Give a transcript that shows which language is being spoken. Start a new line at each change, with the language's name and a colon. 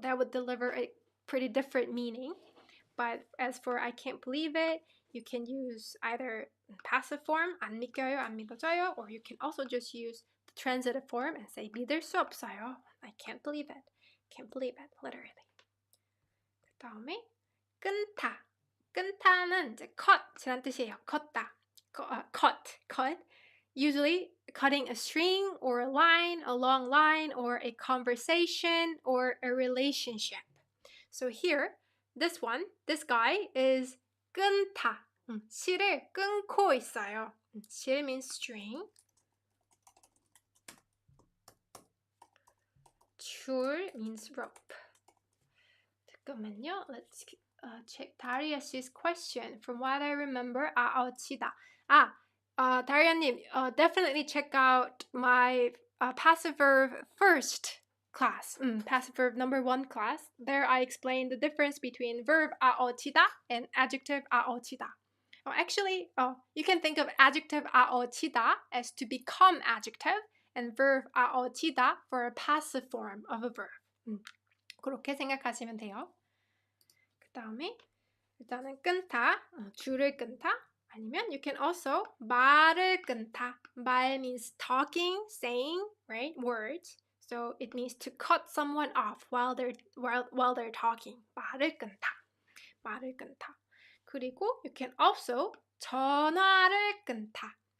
English: That would deliver a pretty different meaning. But as for I can't believe it, you can use either passive form,
Korean: 안 믿겨요, 안 믿어져요,
English: or you can also just use the transitive form and say
Korean: 믿을 수 없어요.
English: I can't believe it. Can't believe it, literally.
Korean: 그 다음에 끊다. 끊다는 이제 cut이란 뜻이에요.
English: cut. Usually cutting a string or a line, a long line, or a conversation or a relationship. So here, this guy is 끊다.
Korean: 실을 끊고 있어요. 실
English: means string. 줄 means rope.
Korean: 잠깐만요.
English: Let's check Darius's question. From what I remember, 치다. Daria님, definitely check out my passive verb first class, passive verb number 1 class. There I explained the difference between verb 치다 and adjective 치다. Actually, you can think of adjective 치다 as to become adjective and verb 치다 for a passive form of a verb.
Korean: 그렇게 생각하시면 돼요. 그 다음에 일단은 끊다, 줄을 끊다. 아니면
English: you can also
Korean: 말을 끊다.
English: 말 means talking, saying, right? Words. So it means to cut someone off while they're talking.
Korean: 말을 끊다. 말을 끊다. 그리고
English: you can also
Korean: 전화를 끊다.